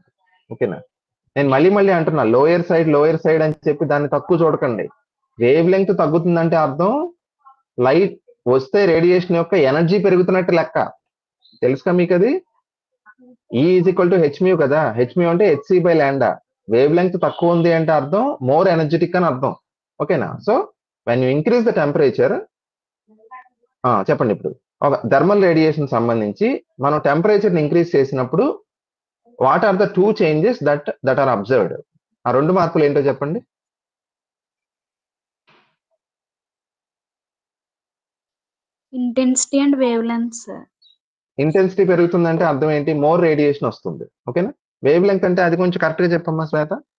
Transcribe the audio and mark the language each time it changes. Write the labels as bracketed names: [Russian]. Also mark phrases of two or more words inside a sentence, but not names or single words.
[Telugu] ఓకేనా? నేను మళ్ళీ అంటున్నా, [English] lower side [Telugu] అని చెప్పి దాన్ని తక్కువ చూడకండి. [English] wave length [Telugu] తగ్గుతుందంటే అర్థం లైట్ వస్తే రేడియేషన్ యొక్క ఎనర్జీ పెరుగుతున్నట్టు లెక్క. తెలుసుగా మీకు అది? E = hmu కదా. hmu అంటే hc/λ. [English] wave length [Telugu] తక్కువ ఉంది అంటే అర్థం [English] more energetic [Telugu] అని అర్థం. [English] ఓకేనా? so when you increase the temperature, [Telugu] చెప్పండి ఇప్పుడు ఒక థర్మల్ రేడియేషన్ సంబంధించి మనం టెంపరేచర్ ఇంక్రీజ్ చేసినప్పుడు [English] what are the 2 changes that are observed? [Telugu] ఆ 2 మార్పులు ఏంటో చెప్పండి. [English] intensity and wave length. [Telugu] ఇంటెన్సిటీ పెరుగుతుందంటే అర్థం ఏంటి? [English] more radiation [Telugu] వస్తుంది. ఓకేనా? [English] wave length [Telugu] అంటే అది కొంచెం కరెక్ట్ గా చెప్పమ్మా శ్వేత.